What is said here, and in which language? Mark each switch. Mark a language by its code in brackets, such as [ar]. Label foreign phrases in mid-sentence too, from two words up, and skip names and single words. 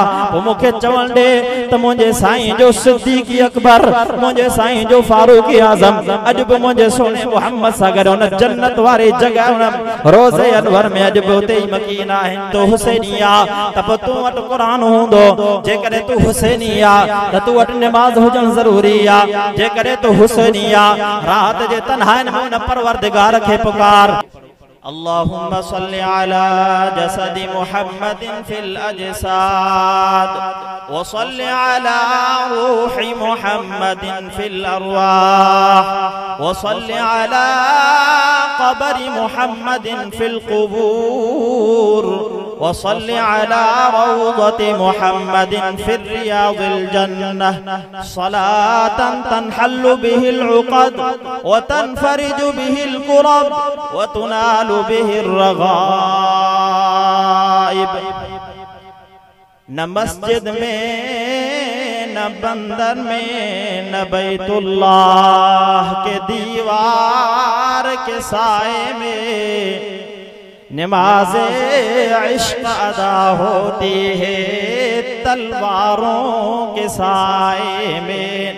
[sd] तो मुखे चवण दे त मुंहिंजे साईं जो सिद्दीक़ अकबर, मुंहिंजे साईं जो फारूक आज़म अॼु बि मुंहिंजे सोने मोहम्मद सां गॾु उन जन्नत वारी जगह उन रोज़े अनवर में अॼु बि उते ई मकीन आहिनि। तो हुसैनी आ त पोइ तूं वटि क़ुरान हूंदो, जेकॾहिं तूं हुसैनी आ त तूं वटि निमाज़ हुजणु ज़रूरी आ, जेकॾहिं तूं हुसैनी आ रात जे तन्हाइन में उन परवरदिगार खे पुकार। [ar] اللهم صل على جسد محمد في الأجساد وصل على روح محمد في الأرواح وصل على قبر محمد في القبور وصل على روضة محمد في رياض الجنة صلاة تنحل بها العقد وتنفرج بها الكرب وتنال بها الرغائب. [ur] نہ مسجد میں نہ بندر میں نہ بیت اللہ کے دیوار کے سائے میں نماز عشق ادا ہوتی ہے تلواروں کے سائے میں.